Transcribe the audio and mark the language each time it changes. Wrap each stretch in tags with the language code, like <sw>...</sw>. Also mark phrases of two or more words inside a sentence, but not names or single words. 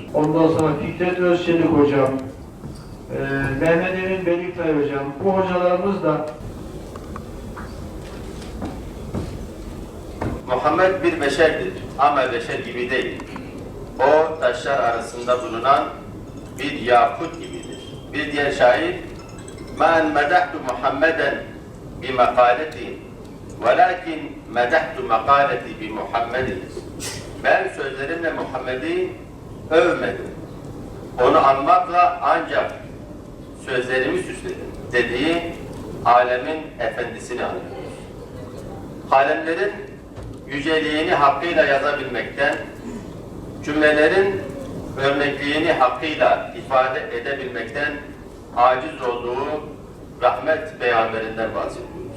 <tr>Ondan sonra Fikret Özçelik hocam, Mehmet Emin Beliktay hocam, bu hocalarımız da Muhammed bir beşerdir ama beşer gibi değil. O taşlar arasında bulunan bir yakut gibidir. Bir diğer şair</tr> <ar>مَا مَدَحْتُ مُحَمَّدًا بِمَقَالَتِهِ وَلَكِنْ مَدَحْتُ مَقَالَتِهِ بِمُحَمَّدٍ.</ar> <tr>Ben sözlerimle Muhammed'i övmedim. Onu anmakla ancak sözlerimi süsledim dediği alemin efendisini anlıyoruz. Kalemlerin yüceliğini hakkıyla yazabilmekten, cümlelerin örnekliğini hakkıyla ifade edebilmekten aciz olduğu rahmet peygamberinden bahsediyoruz.</tr>